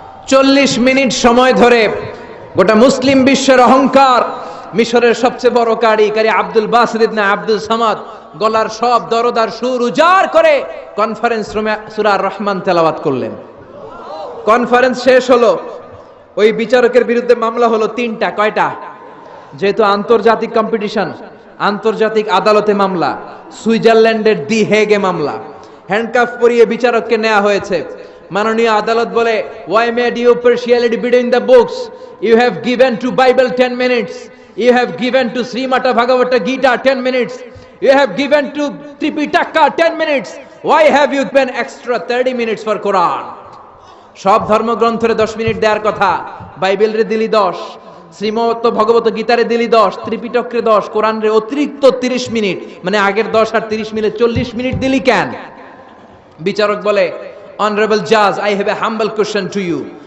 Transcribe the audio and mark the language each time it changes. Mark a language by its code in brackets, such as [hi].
[bn] 40 minute সময় ধরে গোটা মুসলিম বিশ্বের অহংকার, মিশরের সবচেয়ে বড় কারি আব্দুল বাসিদ ইবনে আব্দুল সামাদ গলার সব দরদার সুর উজাড় করে কনফারেন্স রুমে সূরা আর রহমান তেলাওয়াত করলেন। কনফারেন্স শেষ হলো, ওই বিচারকের বিরুদ্ধে মামলা হলো 3টা। কয়টা? যেহেতু আন্তর্জাতিক কম্পিটিশন, আন্তর্জাতিক আদালতে মামলা, সুইজারল্যান্ডের দি হেগে মামলা। হ্যান্ডকাফ পরিয়ে বিচারককে নেওয়া হয়েছে। মাননীয় আদালত বলে, [en] why made you partiality between the books? You have given to Bible 10 minutes. You have given to Srimata Bhagavata Gita 10 minutes. You have given to Tripitaka 10 minutes. Why have you given extra 30 minutes for Quran? [bn] সব ধর্মগ্রন্থরে 10 minute দেওয়ার কথা, বাইবেলরে দিলি 10, শ্রীমত ভগবত গীতারে দিলি 10, ত্রিপিটকরে 10, কোরআনরে অতিরিক্ত 30 minute, মানে আগের 10 আর 30 মিলে 40 minute দিলি কেন? বিচারক বলে, [en] Honourable জাজ, I have a humble question to you.